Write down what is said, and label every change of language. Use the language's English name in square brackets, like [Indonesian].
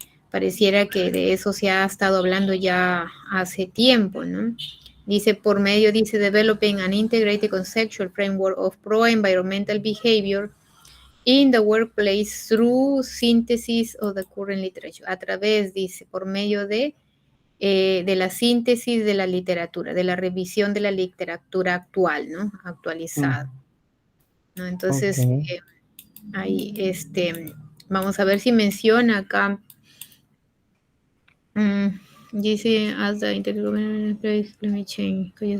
[Spanish] Pareciera que de eso se ha estado hablando ya hace tiempo, ¿no? Dice, [English] developing an integrated conceptual framework of pro-environmental behavior in the workplace through synthesis of the current literature. [Spanish] A través, dice, por medio de la síntesis de la literatura, de la revisión de la literatura actual, ¿no? Actualizada. ¿No? Entonces, ahí, vamos a ver si menciona acá. Dice, [English] as the intergovernmental climate change.